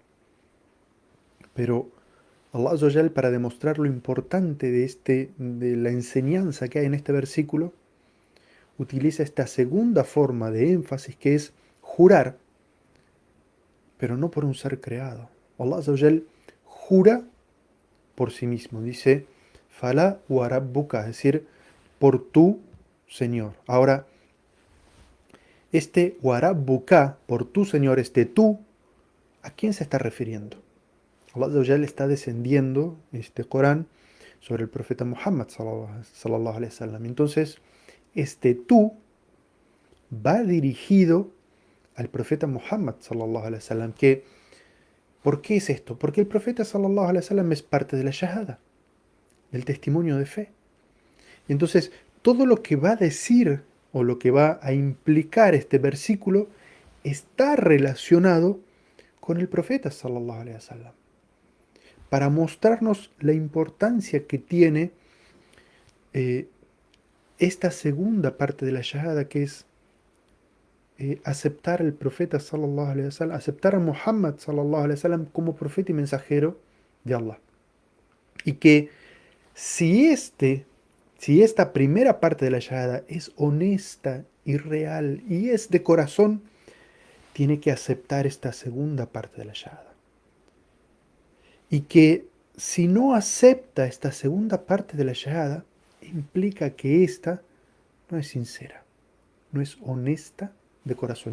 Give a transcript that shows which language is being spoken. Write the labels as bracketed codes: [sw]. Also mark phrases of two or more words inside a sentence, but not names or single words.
[es] Pero Allah [ar] عز وجل, [es] para demostrar lo importante de la enseñanza que hay en este versículo, utiliza esta segunda forma de énfasis que es jurar, pero no por un ser creado. Allah [ar] عز وجل [es] jura por sí mismo. Dice, [ar] فلا وربك, [es] es decir, por tu Señor. Ahora, este [ar] وربك, [es] por tu Señor, este tú, ¿a quién se está refiriendo? Allah [ar] عز وجل [es] está descendiendo este Corán sobre el profeta Muhammad [ar] صلى الله عليه وسلم. [es] Entonces, este tú va dirigido al profeta Muhammad [ar] صلى الله عليه وسلم. [es] ¿Por qué es esto? Porque el profeta [ar] صلى الله عليه وسلم [es] es parte de la shahada, del testimonio de fe. Y entonces, todo lo que va a decir o lo que va a implicar este versículo está relacionado con el profeta [ar] صلى الله عليه وسلم, [es] para mostrarnos la importancia que tiene eh, esta segunda parte de la shahada, que es aceptar al profeta [ar] صلى الله عليه وسلم, [es] aceptar a Muhammad [ar] صلى الله عليه وسلم [es] como profeta y mensajero de Allah. Y que si si esta primera parte de la shahada es honesta y real y es de corazón, tiene que aceptar esta segunda parte de la shahada. Y que si no acepta esta segunda parte de la shahada, implica que esta no es sincera, no es honesta de corazón.